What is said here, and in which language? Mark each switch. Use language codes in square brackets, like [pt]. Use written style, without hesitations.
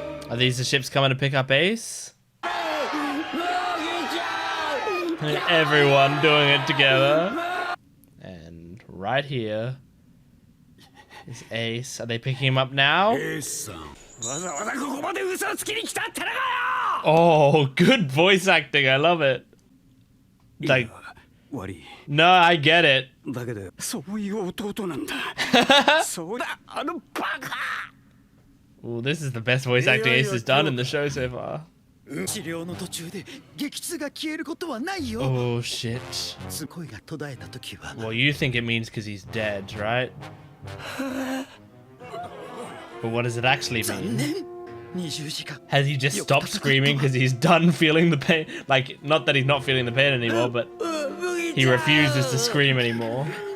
[en] Are these the ships coming to pick up Ace? Everyone doing it together. And right here is Ace. Are they picking him up now? [ja] エースさんわざわざここまで嘘をつきに来たってのかよ [en] Oh, good voice acting. I love it. Like, [ja] 悪い [en] no, I get it. [ja] だけどそういう弟なんだそうだあのバカ [en] Ooh, this is the best voice acting Ace has done in the show so far. [ja] 治療の途中で激痛が消えることはないよ [en] Oh, shit. [ja] 声が途絶えた時は [en] Well, you think it means because he's dead, right? But what does it actually mean? [ja] 20時間 [en] Has he just stopped screaming because he's done feeling the pain? Like, not that he's not feeling the pain anymore, but he refuses to scream anymore.